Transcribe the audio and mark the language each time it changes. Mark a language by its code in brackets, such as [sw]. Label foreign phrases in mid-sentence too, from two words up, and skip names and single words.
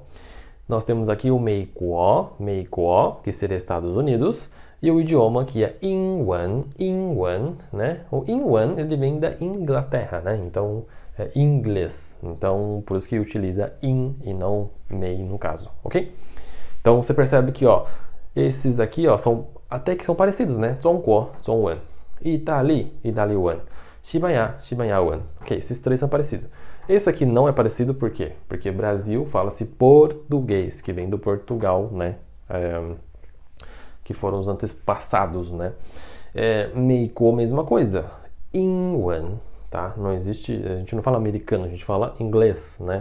[pt] Nós temos aqui o [zh] 美国, 美国, [pt] que seria Estados Unidos, e o idioma que é [zh] 英文, 英文, [pt] né? O Inwan, ele vem da Inglaterra, né? Então, é inglês. Então, por isso que utiliza in e não mei no caso, ok? Então você percebe que, ó, esses aqui, ó, são até que são parecidos, né? [zh] 中国, 中文. Itali, Italian. 西班牙, 西班牙文. [pt] Ok, esses três são parecidos. Esse aqui não é parecido por quê? Porque Brasil fala-se português, que vem do Portugal, né? Que foram os antepassados, né? Meiko, mesma coisa. Inwan, tá? Não existe, a gente não fala americano, a gente fala inglês, né?